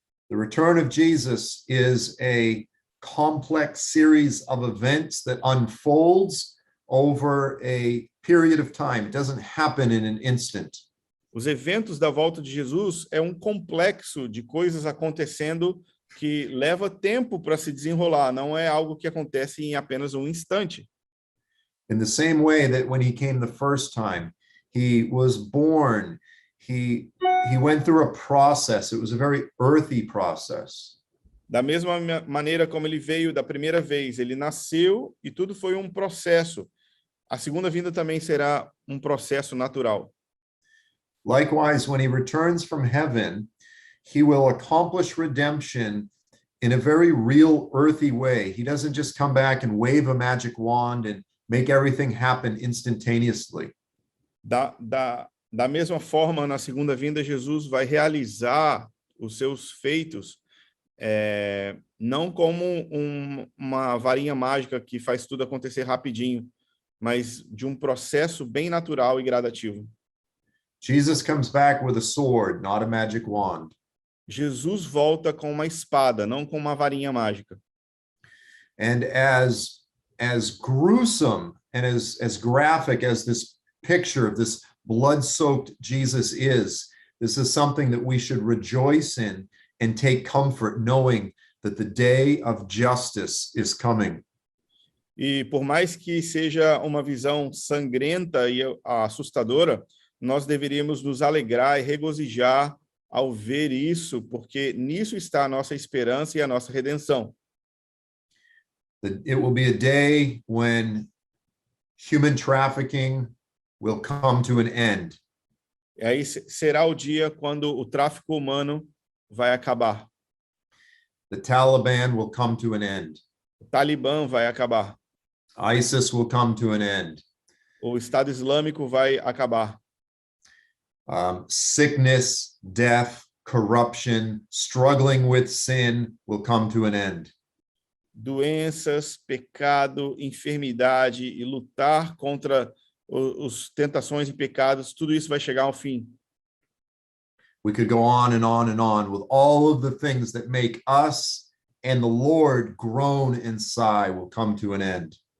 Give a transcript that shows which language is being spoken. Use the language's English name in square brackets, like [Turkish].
[English] The return of Jesus is a complex series of events that unfolds over a period of time. It doesn't happen in an instant. [Portuguese] Os eventos da volta de Jesus é um complexo de coisas acontecendo que leva tempo para se desenrolar, não é algo que acontece em apenas um instante. [English] In the same way that when he came the first time, he was born, he went through a process. It was a very earthy process. [Portuguese] Da mesma maneira como ele veio da primeira vez, ele nasceu e tudo foi um processo. A segunda vinda também será um processo natural. [English] Likewise, when he returns from heaven, he will accomplish redemption in a very real earthy way. He doesn't just come back and wave a magic wand and make everything happen instantaneously. [Portuguese] Da mesma forma, na segunda vinda, Jesus vai realizar os seus feitos, não como uma varinha mágica que faz tudo acontecer rapidinho, mas de um processo bem natural e gradativo. [English] Jesus comes back with a sword, not a magic wand. [Portuguese] Jesus volta com uma espada, não com uma varinha mágica. [English] And as gruesome and as graphic as this picture of this blood-soaked Jesus is, this is something that we should rejoice in and take comfort knowing that the day of justice is coming. [Portuguese] E por mais que seja uma visão sangrenta e assustadora, nós deveríamos nos alegrar e regozijar ao ver isso, porque nisso está a nossa esperança e a nossa redenção. [English] It will be a day when human trafficking will come to an end. [Portuguese] E aí será o dia quando o tráfico humano vai acabar. [English] The Taliban will come to an end. [Portuguese] O Talibã vai acabar. [English] ISIS will come to an end. [Portuguese] O Estado Islâmico vai acabar. [English] Sickness, death, corruption, struggling with sin will come to an end. [Portuguese] doenças, pecado, enfermidade e lutar contra os tentações e pecados, tudo isso vai chegar ao fim. [English] We could go on and on and on with all of the things that make us and the Lord groan inside will come to an end.